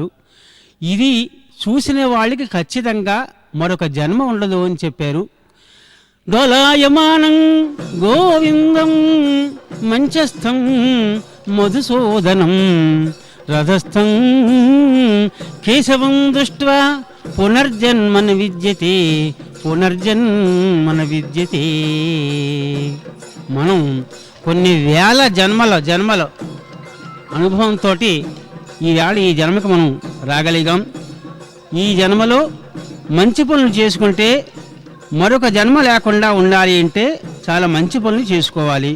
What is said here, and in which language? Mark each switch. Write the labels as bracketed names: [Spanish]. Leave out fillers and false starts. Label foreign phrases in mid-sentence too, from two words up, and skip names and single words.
[Telugu] ఇది చూసిన వాళ్ళకి ఖచ్చితంగా మరొక జన్మ ఉండదు అని చెప్పారు. [Sanskrit] డోలాయమానం గోవిందం మంచస్థం మధుసూదనం, రథస్థం కేశవం దృష్ట్వా పునర్జన్మన విద్యతే, పునర్జన్మన విద్యతే. [Telugu] మనం కొన్ని వేల జన్మల అనుభవంతో ఈవేళ ఈ జన్మకి మనం రాగలిగాం. ఈ జన్మలో మంచి పనులు చేసుకుంటే మరొక జన్మ లేకుండా ఉండాలి అంటే చాలా మంచి పనులు చేసుకోవాలి.